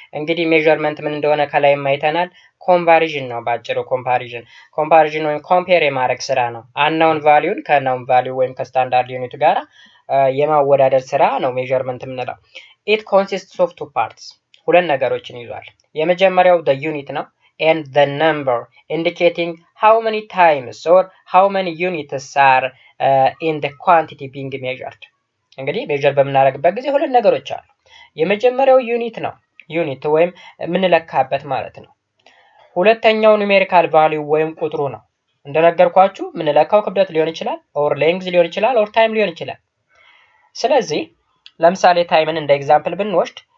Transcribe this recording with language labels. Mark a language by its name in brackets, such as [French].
[Amharic] እንግዲህ ሜዠርመንት ምን እንደሆነ ከላይ አይተናል። ኮምፓሪዥን ነው ባጭሩ። ኮምፓሪዥን ወይም ኮምፔር የማድረግ ስራ ነው። አንናውን ቫልዩን ከናውን ቫልዩ ወይም ከስታንዳርድ ዩኒቱ ጋር የማወዳደር ስራ ነው ሜዠርመንት የምንለው። [English] it consists of two parts. [Amharic] ሁለት ነገሮችን ይዟል። የመጀመሪያው [English] the unit ነው and the number indicating how many times or how many units are in the quantity being measured. [Amharic] እንግዲህ ሜዠር በምናደርግበት ጊዜ ሁለት ነገሮች አሉ። የመጀመሪያው ዩኒት ነው፣ ዩኒት ወይም የምንለካበት ማለት ነው። ሁለተኛው ኑሜሪካል ቫልዩ ወይም ቁጥሩ ነው። እንደነገርኳችሁ የምንለካው ክብደት ሊሆን ይችላል፣ ኦር ሌንግዝ ሊሆን ይችላል፣ ኦር ታይም ሊሆን ይችላል። ስለዚህ ለምሳሌ ታይምን እንደ ኤግዛምፕል ብንወስድ